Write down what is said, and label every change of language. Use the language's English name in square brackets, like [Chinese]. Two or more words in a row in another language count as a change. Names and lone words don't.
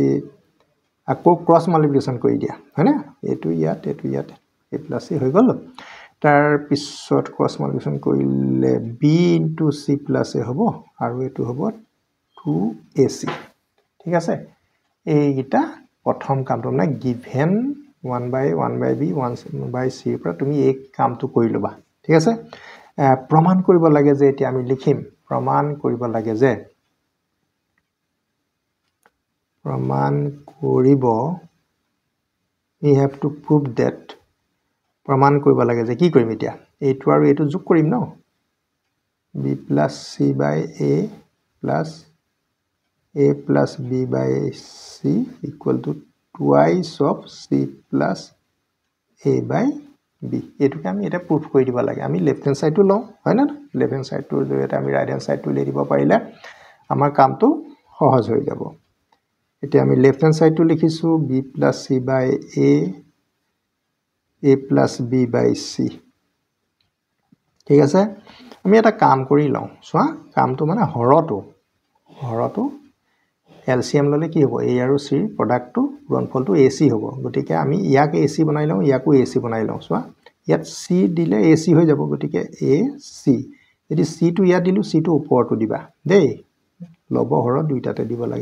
[Assamese] আকৌ [English] cross multiplication [Assamese] কৰি দিয়া হয়নে এটো ইয়াত a + c হৈ গল তাৰ পিছত [English] cross multiplication [Assamese] কৰিলে b * c + a হ'ব আৰু এটো হ'ব 2ac ঠিক আছে এইটা প্ৰথম কামটো মানে গিভেন 1/a 1/b 1/c পৰা তুমি এই কামটো কৰি লবা ঠিক আছে প্ৰমাণ কৰিব লাগে যে এতিয়া আমি লিখিম প্ৰমাণ কৰিব লাগে যে প্ৰমাণ কৰিব [English] we have to prove that [Assamese] প্ৰমাণ কৰিব লাগে যে কি কৰিম এতিয়া এইটো আৰু এইটো যোগ কৰিম ন b [English] + c / a plus a plus b by c equal to twice of c plus a by b [Assamese] এটোকে আমি এটা প্রুফ কৰি দিব লাগে আমি [English] left hand side [Assamese] লও হয় না [English] left hand side [Assamese] জৰিয়তে আমি [English] right hand side [Assamese] লৈ দিব পাৰিলে আমাৰ কামটো সহজ হৈ যাব এতিয়া আমি [English] left hand side [Assamese] লিখিছো b + c / a [English] a plus b by c [Assamese] ঠিক আছে আমি এটা কাম কৰি লওঁ চোৱা কামটো মানে হৰটো LCM ললে কি হ'ব a আৰু c প্ৰডাক্টটো গুণফলটো ac হ'ব গতিকে আমি ইয়াক ac বনাই লওঁ ইয়াকো ac বনাই লওঁ চোৱা ইয়াত c দিলে ac হৈ যাব গতিকে ac যদি c টো ইয়াত দিলু c টো ওপৰটো দিবা দেই লব হৰ দুইটাতে দিব লাগে